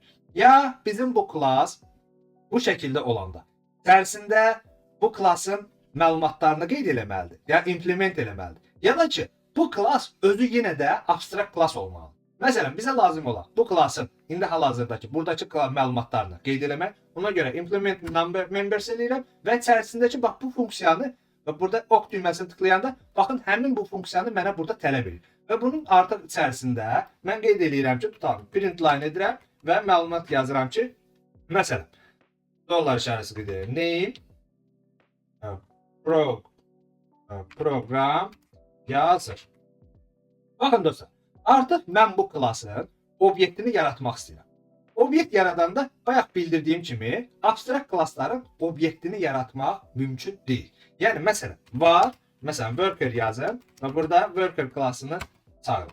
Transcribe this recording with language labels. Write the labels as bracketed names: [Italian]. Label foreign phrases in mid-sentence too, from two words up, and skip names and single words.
[Azerbaijani] Ya bizim bu klass bu şəkildə olanda içərisində bu klassın məlumatlarını qeyd eləməlidir, ya implement eləməlidir. Ya da ki, bu klass özü yenə də abstrakt klass olmalıdır. Məsələn, bizə lazım olan bu klassın indi hal-hazırdakı buradakı məlumatlarını qeyd eləmək. Ona görə [English] implement number members [Azerbaijani] eləyirəm və içərisindəki bax bu funksiyanı və burada ok düyməsini tıklayanda baxın həmin bu funksiyanı mənə burada tələb edir. Və bunun artıq içərisində mən qeyd edirəm ki, tutalım, [English] print line [Azerbaijani] edirəm və məlumat yazıram ki, məsələn, dollar işarəsi qeyd edirəm, [English] name program [Azerbaijani] yazır. Baxın dostlar, artıq mən bu klassın obyektini yaratmaq istəyirəm. Obyekt yaradanda bayaq bildirdiyim kimi abstrakt klassların obyektini yaratmaq mümkün deyil. Yəni məsələn, var, məsələn, worker yazın və burada worker klassını çağırın.